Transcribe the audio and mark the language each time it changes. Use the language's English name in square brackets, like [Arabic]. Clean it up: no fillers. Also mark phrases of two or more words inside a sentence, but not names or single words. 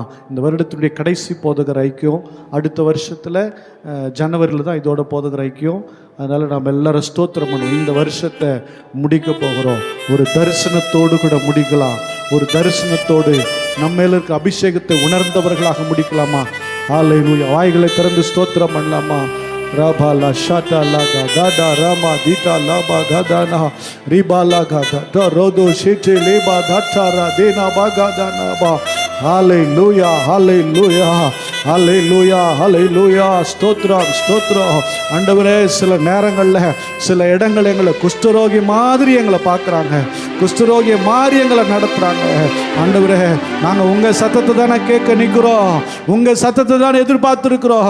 [Tamil] இந்த வருடத்துடைய கடைசி போதகர் ஐக்கியம், அடுத்த வருஷத்தில் ஜனவரியில் தான் இதோட போதகர் ஐக்கியம். அதனால் நம்ம எல்லாரும் ஸ்தோத்திரம் பண்ணுவோம். இந்த வருஷத்தை முடிக்க போகிறோம். ஒரு தரிசனத்தோடு கூட முடிக்கலாம். ஒரு தரிசனத்தோடு நம்ம மேல இருக்க அபிஷேகத்தை உணர்ந்தவர்களாக முடிக்கலாமா? ஹல்லேலூயா. வாய்களை திறந்து ஸ்தோத்திரம் பண்ணலாமா? Rabala shata laga gada rama dita laba gada na ribala gada da rodo shete leba dhatara dena bagada na ba. [English] Hallelujah, hallelujah, hallelujah, hallelujah. [Tamil] ஸ்தோத்திரம், ஸ்தோத்திரம். ஆண்டவரே, சில நேரங்களில் சில இடங்கள் எங்களை குஷ்டரோகி மாதிரி எங்களை பார்க்குறாங்க, குஷ்டரோகி மாதிரி எங்களை நடத்துகிறாங்க. ஆண்டவரே, நாங்கள் உங்கள் சத்தத்தை தானே கேட்க நிற்கிறோம், உங்கள் சத்தத்தை தானே எதிர்பார்த்துருக்கிறோம்.